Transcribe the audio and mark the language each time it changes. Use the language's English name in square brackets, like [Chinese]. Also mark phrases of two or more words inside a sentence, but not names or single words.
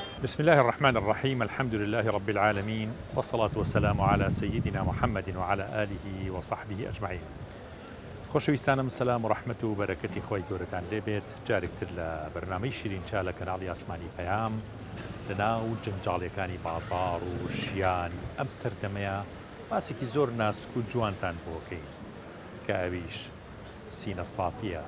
[Arabic] بسم الله الرحمن الرحيم. الحمد لله رب العالمين، والصلاة والسلام على سيدنا محمد وعلى آله وصحبه أجمعين. [Central Kurdish] خۆشەویستانم، سلام و ڕەحمەت و بەرەکەتی خۆی گەورەتان لێبێت. جارێکتر لە بەرنامەی شیرینچا لە کەناڵی ئاسمانی پەیام لەناو جەنجاڵیەکانی بازاڕ و ژیان ئەم سەردەمەیە باسێکی زۆر ناسک و جوانتان بۆکەین کە ئەویش سینە سافیە.